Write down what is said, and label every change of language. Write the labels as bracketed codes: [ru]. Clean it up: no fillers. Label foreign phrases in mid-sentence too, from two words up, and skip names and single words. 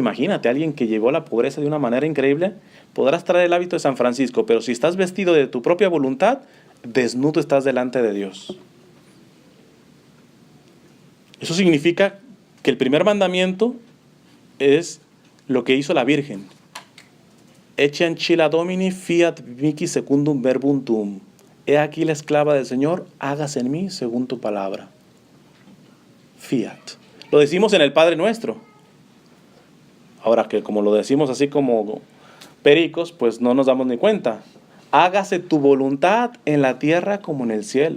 [es] Imagínate, alguien que llevó la pobreza de una manera increíble, podrás traer el hábito de San Francisco, pero si estás vestido de tu propia voluntad, desnudo estás delante de Dios. Eso significa que el primer mandamiento es lo que hizo la Virgen. [la] Ecce ancilla Domini fiat mihi secundum verbum tuum. [es] He aquí la esclava del Señor, hágase en mí según tu palabra. Fiat. Lo decimos en el Padre Nuestro. Ahora que como lo decimos así como pericos, pues no nos damos ni cuenta. Hágase tu voluntad en la tierra como en el cielo.